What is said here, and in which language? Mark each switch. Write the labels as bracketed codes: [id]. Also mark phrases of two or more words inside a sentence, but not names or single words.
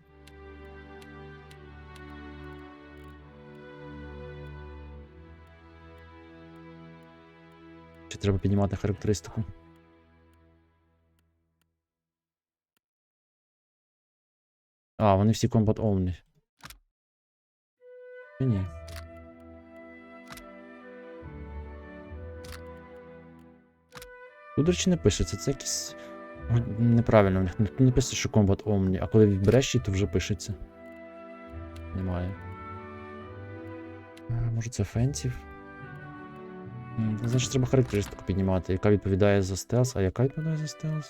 [uk] Чи треба піднімати характеристику? А, вони всі [en] combat only. [uk] Ні. Тут, до речі, не пишеться, це якісь... Неправильно, в них не пише, що [en] combat only, [uk] а коли відбереш її, то вже пишеться. Немає. Може це фенсів? Значить, треба характеристику піднімати, яка відповідає за стелс, а яка відповідає за стелс?